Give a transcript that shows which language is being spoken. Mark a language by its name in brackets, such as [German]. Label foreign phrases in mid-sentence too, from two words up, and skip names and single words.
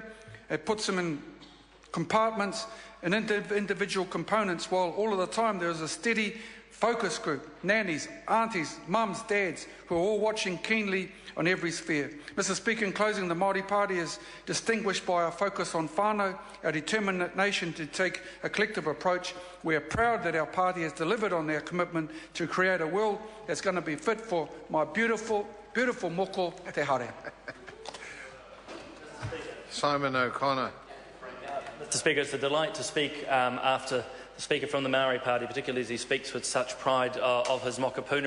[English] It puts them in compartments and individual components, while all of the time there is a steady focus group, nannies, aunties, mums, dads, who are all watching keenly on every sphere. Mr. Speaker, in closing, the Māori Party is distinguished by our focus on whānau, our determination to take a collective approach. We are proud that our party has delivered on their commitment to create a world that's going to be fit for my beautiful, beautiful [Māori] moko te hare. [English] Simon O'Connor. Mr. Speaker, it's a delight to speak after the Speaker from the Maori Party, particularly as he speaks with such pride of his mokapuna.